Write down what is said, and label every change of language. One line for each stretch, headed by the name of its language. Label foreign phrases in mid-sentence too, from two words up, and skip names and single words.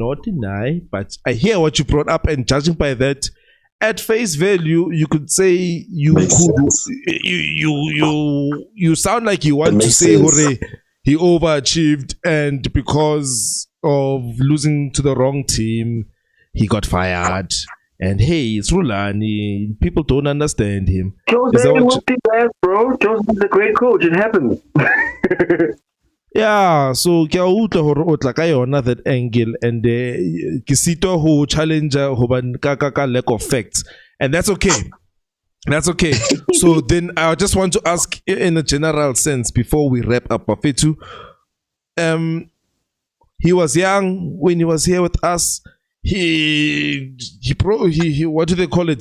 English: But I hear what you brought up, and judging by that, at face value, you could say you sound like you want to say Hore, he overachieved, and because of losing to the wrong team, he got fired. And hey, it's Rulani. People don't understand him. Jose whooped his ass, bro. Jose's a great coach. It happens. Yeah, so
Southern Sotho: ke a utlwa hore o tla ka yona
English: that angle, and
Southern Sotho: ke sitwa ho challenger hobane ka
English: lack of facts, and that's okay. That's okay. So then I just want to ask in a general sense before we wrap up, Bafetu. He was young when he was here with us. He what do they call it?